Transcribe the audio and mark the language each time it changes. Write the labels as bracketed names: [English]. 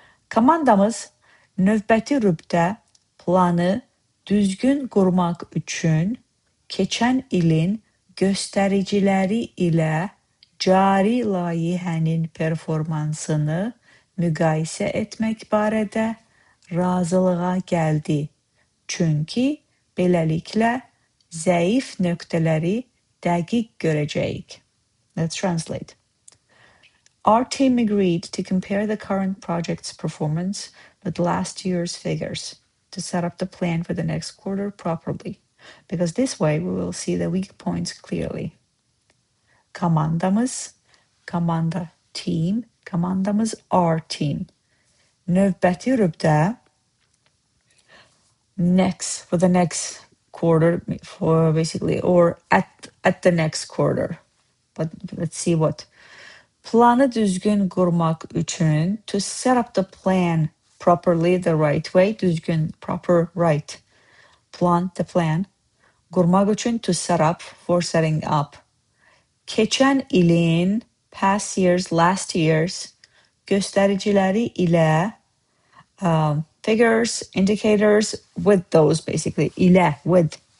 [Azerbaijani] Komandamız növbəti rübdə planı düzgün qurmaq üçün keçən ilin göstəriciləri ilə cari layihənin performansını müqayisə etmək barədə razılığa gəldi. Çünki beləliklə zəif nöqtələri dəqiq görəcəyik. [English] Let's translate. Our team agreed to compare the current project's performance with last year's figures to set up the plan for the next quarter properly, because this way we will see the weak points clearly. [Azerbaijani] Komandamız, komanda, team, komandamız, [English] our team. [Azerbaijani] Növbəti rübdə, [English] next, for the next quarter, for basically, or at the next quarter. But let's see what. [Azerbaijani] Planı düzgün qurmaq üçün, [English] to set up the plan properly, the right way, [Azerbaijani] düzgün, [English] proper, right. Plan, the plan. [Azerbaijani] Qurmaq üçün, [English] to set up, for setting up. [Azerbaijani] Keçən ilin, [English] past years, last years, [Azerbaijani] göstəriciləri ilə, [English] figures, indicators, with those basically, [Azerbaijani] ilə, [English] with.